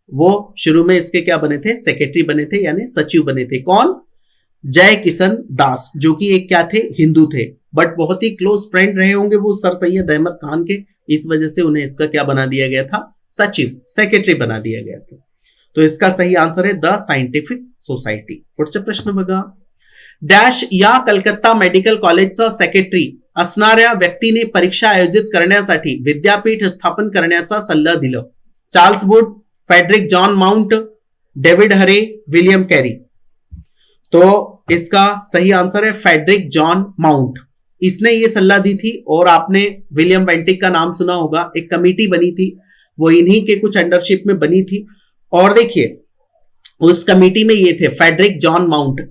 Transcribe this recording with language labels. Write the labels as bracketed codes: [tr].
[hi] वो शुरू में इसके क्या बने थे? सेक्रेटरी बने थे, यानी सचिव बने थे। कौन? जय किशन दास, जो कि एक क्या थे? हिंदू थे, बट बहुत ही क्लोज फ्रेंड रहे होंगे वो सर सैयद अहमद खान के, इस वजह से उन्हें इसका क्या बना दिया गया था? सचिव, सेक्रेटरी बना दिया गया था। तो इसका सही आंसर है द सायंटिफिक सोसायटी। [mr] पुढचा प्रश्न बघा, डॅश या कलकत्ता मेडिकल कॉलेजचा सेक्रेटरी असणाऱ्या व्यक्तीने परीक्षा आयोजित करण्यासाठी विद्यापीठ स्थापन करण्याचा सल्ला दिला? Charles Wood, Frederick John mount, David हरे, विलियम कैरी। [hi] तो इसका सही आंसर है फ्रेडरिक जॉन माउंट। इसने ये सलाह दी थी, और आपने विलियम बेंटिक का नाम सुना होगा। एक कमेटी बनी थी, वो इन्हीं के कुछ अंडरशिप में बनी थी, और देखिए उस कमेटी में ये थे फ्रेडरिक जॉन माउंट।